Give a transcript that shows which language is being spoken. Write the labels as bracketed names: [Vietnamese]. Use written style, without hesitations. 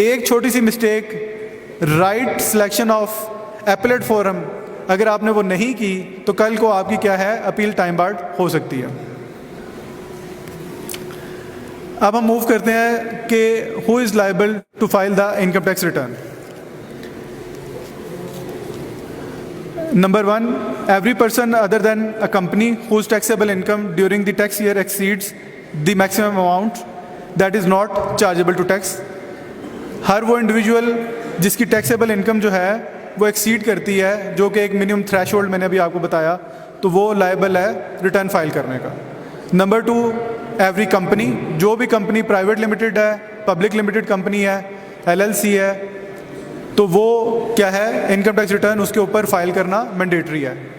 [Urdu] ایک چھوٹی سی mistake, [English] right selection of appellate forum [Urdu] اگر آپ نے وہ نہیں کی تو کل کو آپ کی کیا ہے اپیل ٹائم بارڈ ہو سکتی ہے. اب ہم موو کرتے ہیں کہ [English] Who is liable to file the income tax return. Number 1, every person other than a company whose taxable income during the tax year exceeds the maximum amount that is not chargeable to tax. [Urdu] ہر وہ individual جس کی taxable income جو ہے وہ exceed کرتی ہے, جو کہ ایک منیمم تھریش ہولڈ میں نے ابھی آپ کو بتایا, تو وہ لائبل ہے ریٹرن فائل کرنے کا. نمبر 2, ایوری کمپنی, جو بھی کمپنی پرائیویٹ لمیٹڈ ہے, پبلک لمیٹڈ کمپنی ہے, LLC ہے, تو وہ کیا ہے انکم ٹیکس ریٹرن اس کے اوپر فائل کرنا مینڈیٹری ہے.